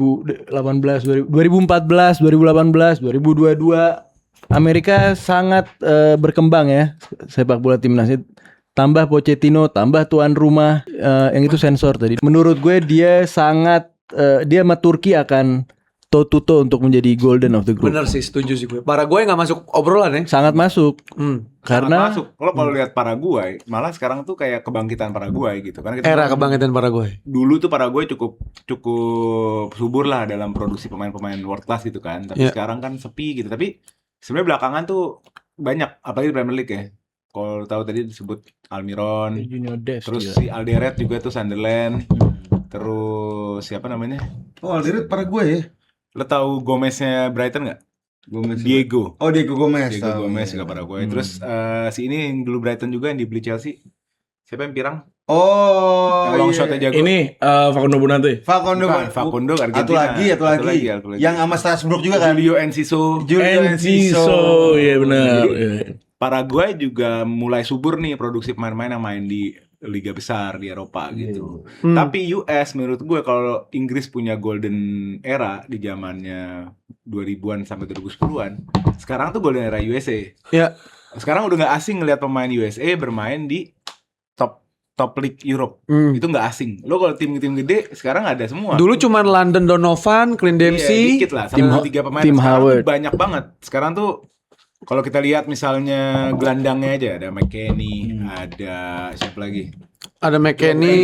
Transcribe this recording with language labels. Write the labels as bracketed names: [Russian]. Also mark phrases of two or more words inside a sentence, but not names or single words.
[Indonesian] 2018, 2014, 2018, 2022 Amerika sangat berkembang ya sepak bola timnasnya. Tambah Pochettino, tambah tuan rumah, yang itu sensor tadi. Menurut gue dia sangat dia sama Turki akan [English] toe to toe [Indonesian] untuk menjadi [English] golden of the group. [Indonesian] Bener sih, setuju sih gue. Paraguay nggak masuk obrolan ya. Sangat masuk. Karena masuk. Kalau lihat Paraguay, malah sekarang tuh kayak kebangkitan Paraguay gitu. Karena kita Era kebangkitan Paraguay. dulu tuh Paraguay cukup subur lah dalam produksi pemain-pemain [English] world class [Indonesian] gitu kan. Tapi Iya. sekarang kan sepi gitu. Tapi sebenarnya belakangan tuh banyak, apalagi di Premier League ya. Kalau tahu tadi disebut Almiron, Junior Des terus juga. si Alderet juga tuh Sunderland. Terus siapa namanya? Oh, Alderet Paraguay ya. Lo tahu Gomeznya Brighton nggak? Gomez. Diego. Oh, Diego Gomez. Diego tahu. Gomez juga Paraguay. Terus si ini yang dulu Brighton juga yang dibeli Chelsea. Siapa yang pirang? Oh, Yang long iya. shotnya jago. Ini Facundo Bonate. Facundo. Bukan, Facundo Argentina. Satu lagi. Yang sama Strasbourg juga kan? Julio Enciso. Enciso, iya benar. Iya. Paraguay juga mulai subur nih produksi pemain-pemain yang main di liga besar di Eropa gitu. Tapi US menurut gue kalau Inggris punya [English] golden era [Indonesian] di zamannya 2000-an sampai 2010-an, sekarang tuh [English] golden era [Indonesian] USA. Ya, Sekarang udah nggak asing ngelihat pemain USA bermain di [English] top league Europe. [Indonesian] Itu nggak asing. Lo kalau tim-tim gede sekarang ada semua. dulu cuman London Donovan, Clint Iya, Dempsey, dikit lah, sama 3 pemain. Tim Sekarang Howard. tuh banyak banget. Sekarang tuh kalau kita lihat misalnya gelandangnya aja ada McKennie, ada siapa lagi? ada McKennie,